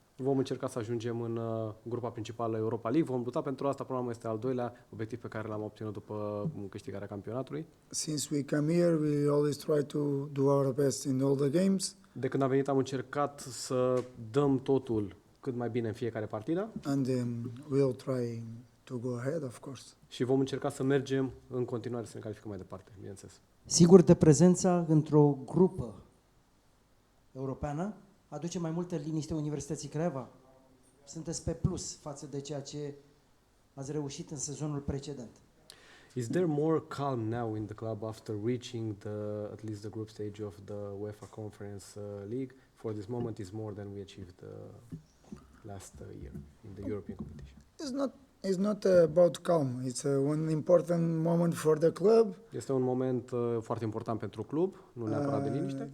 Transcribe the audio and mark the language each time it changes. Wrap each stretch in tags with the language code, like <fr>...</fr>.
<ro>Vom încerca să ajungem în grupa principală Europa League. Vom lupta pentru asta. Până la urmă este al doilea obiectiv pe care l-am obținut după câștigarea campionatului.</ro> <en>Since we come here, we always try to do our best in all the games.</en> <ro>De când am venit am încercat să dăm totul cât mai bine în fiecare partidă.</ro> <en>And we'll try to go ahead, of course.</en> <ro>Și vom încerca să mergem în continuare să ne calificăm mai departe, bineînțeles. Sigur, de prezența într-o grupă europeană aduce mai multă liniște Universității Craiova? Sunteți pe plus față de ceea ce ați reușit în sezonul precedent.</ro> <en>Is there more calm now in the club after reaching at least the group stage of the UEFA Conference League? For this moment is more than we achieved last year in the European competition. It's not about calm. It's one important moment for the club.</en> <ro>Este un moment foarte important pentru club, nu neapărat de liniște.</ro>